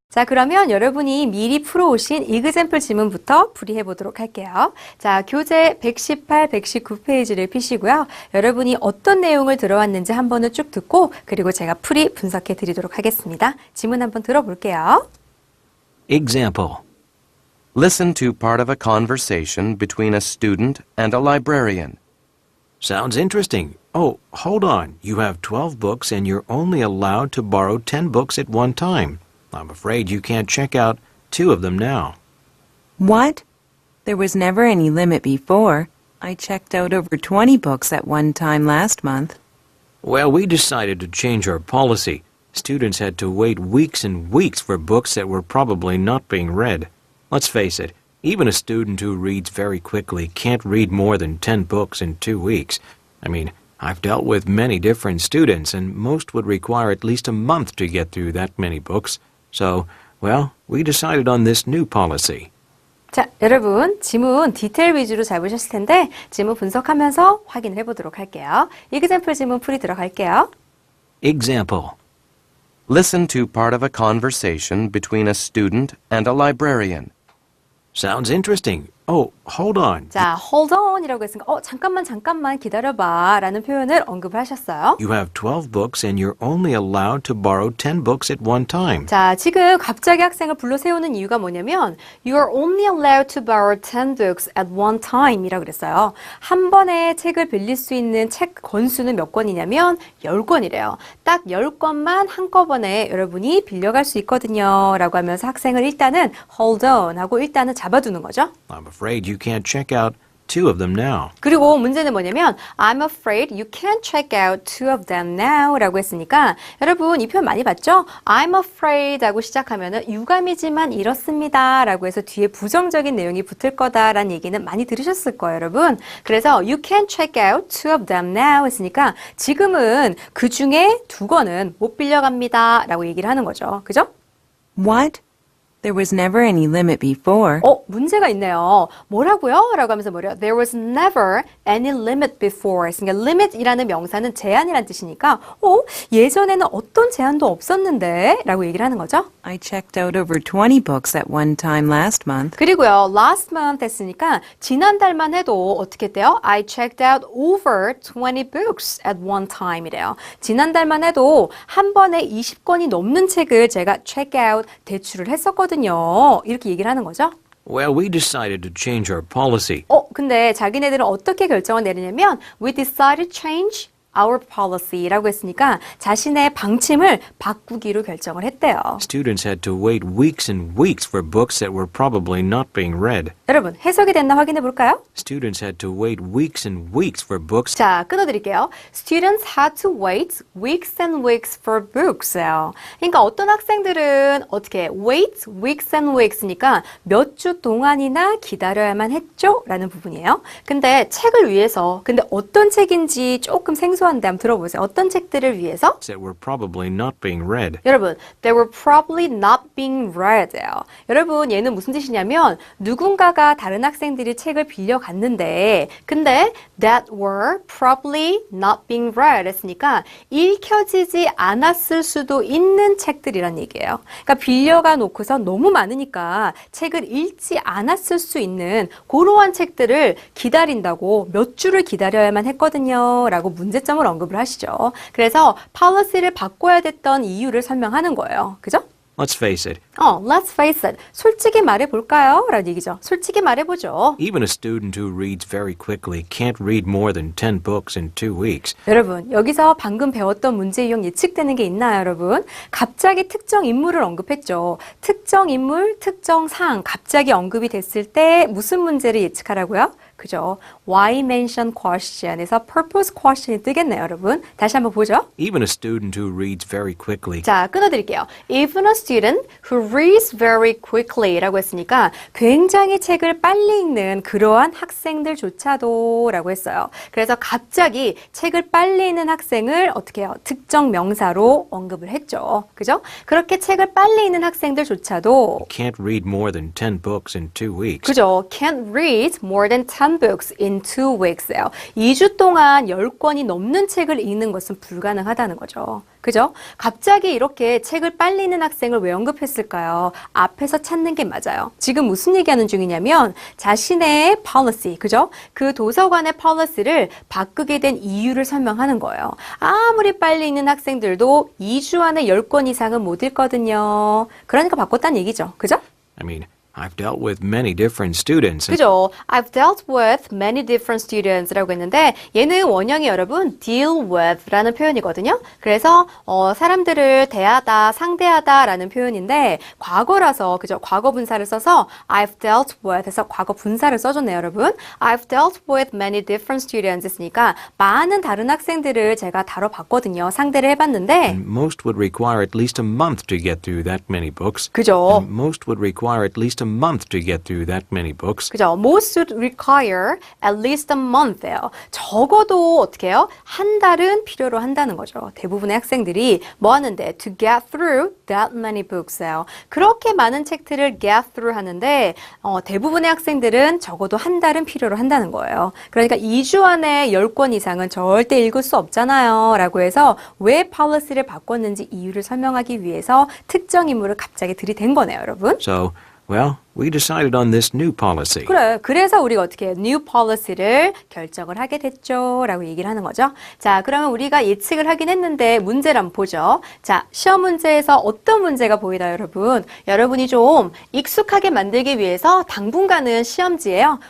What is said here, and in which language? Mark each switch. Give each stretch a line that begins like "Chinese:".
Korean: 자 그러면 여러분이 미리 풀어오신 example 지문부터 풀이해 보도록 할게요. 자 교재 118, 119페이지를 피시고요. 여러분이 어떤 내용을 들어왔는지 한 번은 쭉 듣고 그리고 제가 풀이 분석해 드리도록 하겠습니다. 지문 한번 들어볼게요.
English: Example. Listen to part of a conversation between a student and a librarian. Sounds interesting. Oh, hold on. You have 12 books and you're only allowed to borrow 10 books at one time. I'm afraid you can't check out 2 of them now. What? There was never any limit before. I checked out over 20 books at one time last month. Well, we decided to change our policy. Students had to wait weeks and weeks for books that were probably not being read. Let's face it, even a student who reads very quickly can't read more than 10 books in 2 weeks. I mean, I've dealt with many different students, and most would require at least a month to get through that many books. So, well, we decided on this new policy.
Korean: 자, 여러분 지문 디테일 위주로 잘 보셨을 텐데 지문 분석하면서 확인을 해보도록 할게요. example 지문 풀이 들어갈게요.
English: Example. Listen to part of a conversation between a student and a librarian. Sounds interesting. Oh, hold on.
Korean: 자, hold on이라고 했으니까 잠깐만 기다려봐 라는 표현을 언급을 하셨어요.
English: You have 12 books and you're only allowed to borrow 10 books at one time.
Korean: 자, 지금 갑자기 학생을 불러 세우는 이유가 뭐냐면
English: You are only allowed to borrow 10 books at one time
Korean: 이라고 그랬어요. 한 번에 책을 빌릴 수 있는 책 권수는 몇 권이냐면 10권이래요. 딱 10권만 한꺼번에 여러분이 빌려갈 수 있거든요 라고 하면서 학생을 일단은 hold on 하고 일단은 잡아두는 거죠.
English: I'm afraid you can't check out 2 of them now.
Korean: 그리고 문제는 뭐냐면
English: I'm afraid you can't check out 2 of them now
Korean: 라고 했으니까 여러분 이 표현 많이 봤죠? I'm afraid 하고 시작하면은 유감이지만 이렇습니다 라고 해서 뒤에 부정적인 내용이 붙을 거다라는 얘기는 많이 들으셨을 거예요 여러분. 그래서
English: you can't check out 2 of them now
Korean: 했으니까 지금은 그 중에 2권은 못 빌려갑니다 라고 얘기를 하는 거죠. 그죠?
English: What? There was never any limit before.
Korean: 문제가 있네요. 뭐라고요? 라고 하면서 뭐래요?
English: There was never any limit before.
Korean: 그러니까 limit이라는 명사는 제한이란 뜻이니까 예전에는 어떤 제한도 없었는데 라고 얘기를 하는 거죠.
English: I checked out over 20 books at one time last month.
Korean: 그리고요. last month 했으니까 지난달만 해도 어떻게 했대요?
English: I checked out over 20 books at one time
Korean: 이래요. 지난달만 해도 한 번에 20권이 넘는 책을 제가 check out 대출을 했었거든요. 이렇게 얘기를 하는 거죠.
English: Well, we decided to change our policy.
Korean: 근데 자기네들은 어떻게 결정을 내리냐면
English: We decided to change our policy
Korean: 라고 했으니까 자신의 방침을 바꾸기로 결정을 했대요.
English: Students had to wait weeks and weeks for books that were probably not being read.
Korean: 여러분 해석이 됐나 확인해 볼까요?
English: Students had to wait weeks and weeks for books.
Korean: 자, 끊어드릴게요.
English: Students had to wait weeks and weeks for books예요.
Korean: 그러니까 어떤 학생들은 어떻게
English: wait weeks and weeks
Korean: 니까 몇 주 동안이나 기다려야만 했죠? 라는 부분이에요. 근데 책을 위해서 근데 어떤 책인지 조금 생소한데 한번 들어보세요. 어떤 책들을 위해서?
English: That were probably not being read.
Korean: 여러분,
English: they were probably not being read예요.
Korean: 여러분, 얘는 무슨 뜻이냐면 누군가가 다른 학생들이 책을 빌려갔는데 근데
English: that were probably not being read
Korean: 했으니까 읽혀지지 않았을 수도 있는 책들이란 얘기예요. 그러니까 빌려가 놓고서 너무 많으니까 책을 읽지 않았을 수 있는 그러한 책들을 기다린다고 몇 주를 기다려야만 했거든요. 라고 문제점을 언급을 하시죠. 그래서 policy를 바꿔야 됐던 이유를 설명하는 거예요. 그죠?
English: Let's face it, Let's face it.
Korean: 솔직히 말해볼까요? 라는 얘기죠. 솔직히 말해보죠.
English: even a student who reads very quickly can't read more than 10 books in 2 weeks.
Korean: 여러분, 여기서 방금 배웠던 문제 유형 예측되는 게 있나요, 여러분? 갑자기 특정 인물을 언급했죠. 특정 인물, 특정 상, 갑자기 언급이 됐을 때 무슨 문제를 예측하라고요? 그죠? Why mention question에서 purpose question이 뜨겠네요, 여러분. 다시 한번 보죠.
English: Even a student who reads very quickly
Korean: 자, 끊어드릴게요.
English: Even a student who reads very quickly
Korean: 라고 했으니까 굉장히 책을 빨리 읽는 그러한 학생들조차도 라고 했어요. 그래서 갑자기 책을 빨리 읽는 학생을 어떻게 해요? 특정 명사로 언급을 했죠. 그죠? 그렇게 책을 빨리 읽는 학생들조차도
English: can't read more than 10 books in 2 weeks.
Korean: 그죠?
English: Can't read more than 10 books in 2 weeks예요.
Korean: 2주 동안 10권이 넘는 책을 읽는 것은 불가능하다는 거죠. 그죠? 갑자기 이렇게 책을 빨리 읽는 학생을 왜 언급했을까요? 앞에서 찾는 게 맞아요. 지금 무슨 얘기하는 중이냐면 자신의 policy, 그죠? 그 도서관의 policy를 바꾸게 된 이유를 설명하는 거예요. 아무리 빨리 읽는 학생들도 2주 안에 10권 이상은 못 읽거든요. 그러니까 바꿨다는 얘기죠. 그죠?
English: I mean, I've dealt with many different students.
Korean: 그죠?
English: I've dealt with many different students
Korean: 라고 했는데 얘는 원형이 여러분 deal with라는 표현이거든요. 그래서 사람들을 대하다, 상대하다라는 표현인데 과거라서 그죠? 과거 분사를 써서 I've dealt with 해서 과거 분사를 써줬네요, 여러분.
English: I've dealt with many different students
Korean: 했으니까 많은 다른 학생들을 제가 다뤄봤거든요. 상대를 해봤는데
English: Most would require at least a month to get through that many books.
Korean: 그죠?
English: And most would require at least a month to get through that many books.
Korean: 그죠?
English: Most would require at least a month예요.
Korean: 적어도 어떻게 해요? 한 달은 필요로 한다는 거죠. 대부분의 학생들이 뭐 하는데
English: to get through that many books
Korean: 예요. 그렇게 많은 책들을 get through 하는데 대부분의 학생들은 적어도 한 달은 필요로 한다는 거예요. 그러니까 2주 안에 10권 이상은 절대 읽을 수 없잖아요. 라고 해서 왜 policy를 바꿨는지 이유를 설명하기 위해서 특정 인물을 갑자기 들이댄 거네요, 여러분.
English: So, well, we decided on this new policy.
Korean: 그래. 그래서 우리가 어떻게 new policy를 결정을 하게 됐죠. 라고 얘기를 하는 거죠. 자, 그러면 우리가 예측을 하긴 했는데 문제를 한번 보죠. 자, 시험 문제에서 어떤 문제가 보이나요, 여러분? 여러분이 좀 익숙하게 만들기 위해서 당분간은 시험지에요.